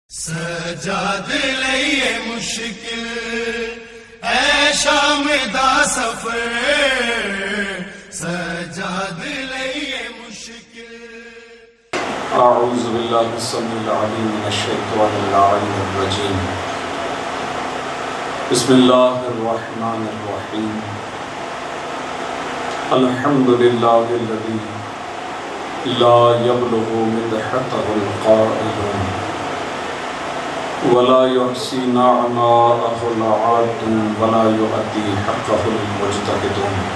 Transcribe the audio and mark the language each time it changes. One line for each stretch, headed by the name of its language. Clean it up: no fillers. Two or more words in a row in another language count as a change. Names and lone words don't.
Punjabi: سجاد لئیے مشکل اے شام دا سفر، سجاد لئیے مشکل۔
Arabic: اعوذ باللہ السمیع العلیم من الشیطان اللعین الرجیم، بسم اللہ الرحمن الرحیم، الحمد للہ الذی لا یبلغ مدحتہ القائلون ولا يحصي نعماءه العاد ولا يؤدي حقه المجتهدون،